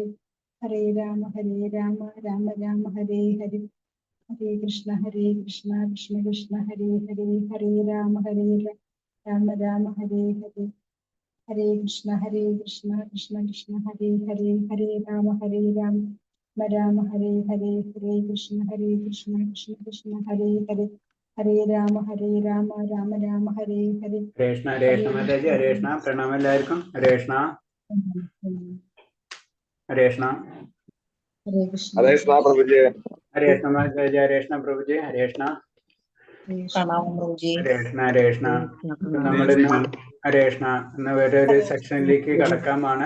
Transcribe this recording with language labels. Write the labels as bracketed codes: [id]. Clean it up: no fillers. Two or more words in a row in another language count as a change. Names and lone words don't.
[sa] ഹരേ രാമ രാമ രാമ ഹരേ ഹരേ ഹരേ കൃഷ്ണ കൃഷ്ണ കൃഷ്ണ ഹരേ ഹരേ ഹരേ രാമ രാമ ഹരേ ഹരേ ഹരേ കൃഷ്ണ കൃഷ്ണ കൃഷ്ണ ഹരേ ഹരേ ഹരേ രാമ രാമ ഹരേ ഹരേ ഹരേ കൃഷ്ണ കൃഷ്ണ കൃഷ്ണ ഹരേ ഹരേ ഹരേ രാമ രാമ ഹരേ ഹരേ കൃഷ്ണ കൃഷ്ണ മാതാജി ഹരേ കൃഷ്ണ. [ml] പ്രണാമം എല്ലാവർക്കും. [sa] ഹരേ കൃഷ്ണ ഹരേ കൃഷ്ണ ഹരേ കൃഷ്ണ പ്രഭുജി. ഹരേ കൃഷ്ണ മാതാജി ഹരേ കൃഷ്ണ പ്രഭുജി ഹരേ കൃഷ്ണ ഹരേ കൃഷ്ണ ഹരേ കൃഷ്ണ. [ml] നമ്മളിന്ന് ഹരേ കൃഷ്ണ എന്ന വേറൊരു സെക്ഷനിലേക്ക് കടക്കാമാണ്.